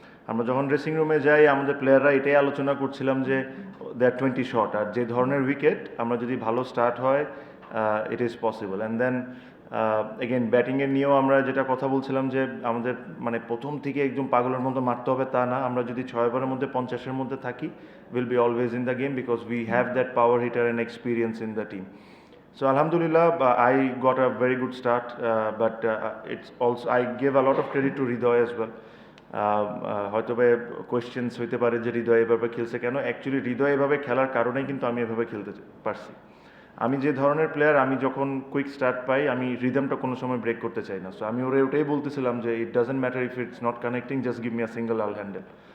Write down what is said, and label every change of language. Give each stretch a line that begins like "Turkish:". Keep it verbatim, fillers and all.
Bangla: আমরা যখন ড্রেসিং রুমে যাই আমাদের প্লেয়াররা এটাই আলোচনা করছিলাম যে দ্যাট টোয়েন্টি শট আর যে ধরনের উইকেট, আমরা যদি ভালো স্টার্ট হয়
English: It is possible.
Bangla: And then again ব্যাটিংয়ের নিয়েও আমরা যেটা কথা বলছিলাম যে আমাদের মানে প্রথম থেকে একদম পাগলের মতো মারতে হবে তা না, আমরা যদি ছয় ওভারের মধ্যে পঞ্চাশের মধ্যে থাকি
English: Will be always in the game because we have that power hitter and experience in the team. So Alhamdulillah, uh, I got a very good start, uh, but uh, it's also I give a lot of credit to Hridoy as well.
Bangla: হয়তো বা questions হইতে পারে যে হৃদয় এভাবে খেলছে কেন। Actually হৃদয় এভাবে খেলার কারণেই কিন্তু আমি এভাবে খেলতে পারছি। আমি যে ধরনের প্লেয়ার, আমি যখন কুইক স্টার্ট পাই আমি রিদমটা কোনো সময় ব্রেক করতে চাই না। সো আমি ওরা ওটাই বলতেছিলাম যে
English: It doesn't matter if it's not connecting, just give me a single all handle.